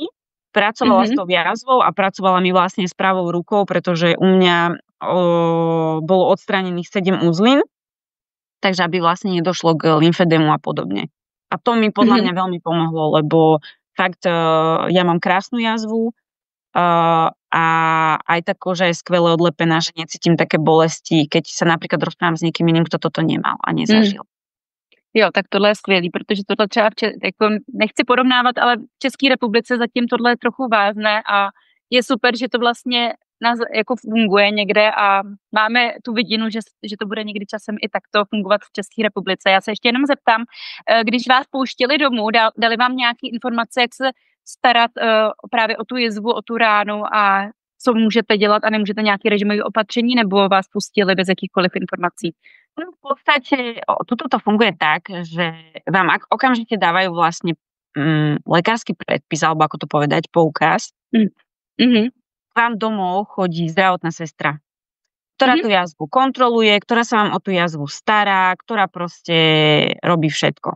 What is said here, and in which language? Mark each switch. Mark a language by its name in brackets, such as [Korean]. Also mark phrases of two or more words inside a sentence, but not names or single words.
[Slovak] Pracovala s tou jazvou a pracovala mi vlastne s pravou rukou, pretože u mňa bolo odstránených 7 uzlín, takže aby vlastne nedošlo k lymfedému a podobne. A to mi podľa mňa veľmi pomohlo, lebo fakt ja mám krásnu jazvu, a aj tá koža je skvele odlepená, že necítim také bolesti, keď sa napríklad rozprávam s niekým iným, kto toto nemal a nezažil. [Czech] Jo, tak tohle je skvělý, protože tohle třeba jako nechci porovnávat, ale v České republice zatím tohle je trochu vázne a je super, že to vlastně nás jako funguje někde a máme tu vidinu, že to bude někdy časem i takto fungovat v České republice. Já se ještě jenom zeptám, když vás pouštěli domů, dali vám nějaké informace, jak se starat právě o tu jizvu, o tu ránu a co můžete dělat a nemůžete nějaké režimové opatření, nebo vás pustili bez jakýchkoliv informací? [Slovak] No, v podstate tuto to funguje tak, že vám okamžite dávajú vlastne lekársky predpis, alebo ako to povedať, poukaz. Vám domov chodí zdravotná sestra, ktorá tú jazvu kontroluje, ktorá sa vám o tú jazvu stará, ktorá proste robí všetko.